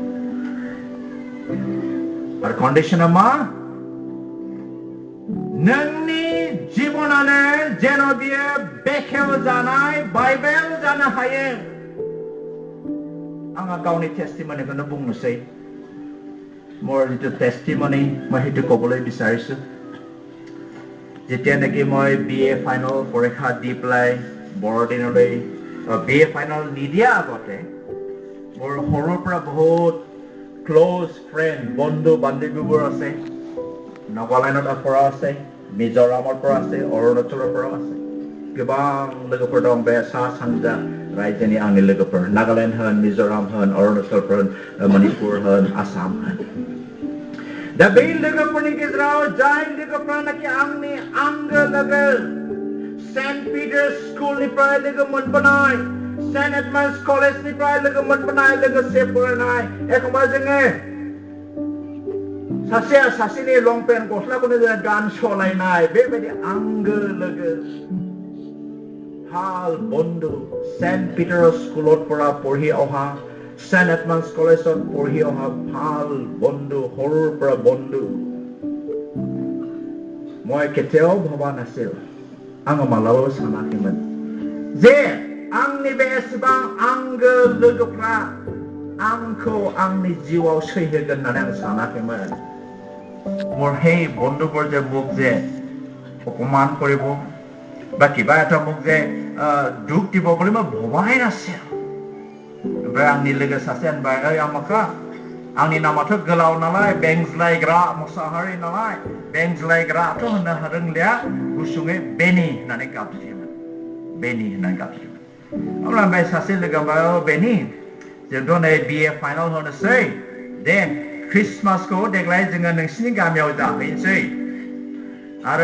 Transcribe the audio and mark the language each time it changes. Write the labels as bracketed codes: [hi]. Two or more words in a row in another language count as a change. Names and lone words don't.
[brx] आरो कन्डिशना मा नोंनि जिबनानो जेन' बियो बेखेव जानाय बाइबेल जानो हायो आंहा गावनि टेस्टिमनिखौनो बुंनोसै মোৰ जितु टेस्टिमनि [as] মই সেইটো ক'বলৈ বিচাৰিছো যেতিয়ানেকি মই বিএ ফাইনেল পৰীক্ষা দি পেলাই বৰদিনলৈ বিএ ফাইনেল নিদিয়া আগতে মোৰ সৰুৰ পৰা বহুত [en] close friend [as] বন্ধু বান্ধৱীবোৰ আছে নাগালেণ্ডৰ পৰা আছে মিজোৰামৰ পৰা আছে [brx] অৰুণাচলৰ পৰা আছে गोबां लोगोफोर दं बे सा सानजा रायजोनि आंनि लोगोफोर नागालेण्ड होन मिजोराम होन अरुणाचल होन मणिपुर होन आसाम होन दा बे लोगोफोरनि गेजेराव जाय लोगोफ्रानोखि आंनि आंगो लोगो सेन्ट पिटार्स स्कुलनिफ्राय लोगो मोनबोनाय सेन्ट एडमान्स कलेजनिफ्राय लोगो मोनबोनाय लोगोसे फरायनाय एखमबा जोङो सासेया सासेनि लंपेन्ट गस्लाखौनो जोङो गान सलायनाय बेबायदि आंगो लोगो [as] ভাল বন্ধু সেন্ট পিটাৰৰ স্কুলত পৰা পঢ়ি অহা সেন্ট এডমান্স কলেজত পঢ়ি অহা ভাল বন্ধু সৰুৰ পৰা বন্ধু মই কেতিয়াও ভবা নাছিল [brx] आङो मालाबाबो सानाखैमोन जे आंनि बे एसेबां आंगो लोगोफ्रा आंखौ आंनि जिउआव सैहोगोन होननानै आं सानाखैमोन [as] মোৰ সেই বন্ধুবোৰ যে মোক যে অপমান কৰিব বা কিবা এটা মোক যে দুখ দিব বুলি মই ভবাই নাছিল [brx] ओमफ्राय आंनि लोगो सासे होनबाय ओइ आमाखा आंनि नामाथ' गोलाव नालाय बेंज्लायग्रा मोसाहारि नालाय बेंज्लायग्राथ' होननो रोंलिया गुसुङै बेनि होननानै गाबज्रियोमोन बेनि होननानै गाबज्रियोमोन अब्ला ओमफ्राय सासे लोगो होनबाय बेनि जोंथ' नै [en] BA final [brx] होनोसै दे ख्रिस्टमासखौ देग्लाय जोङो नोंसिनि गामियाव जाहैनोसै आरो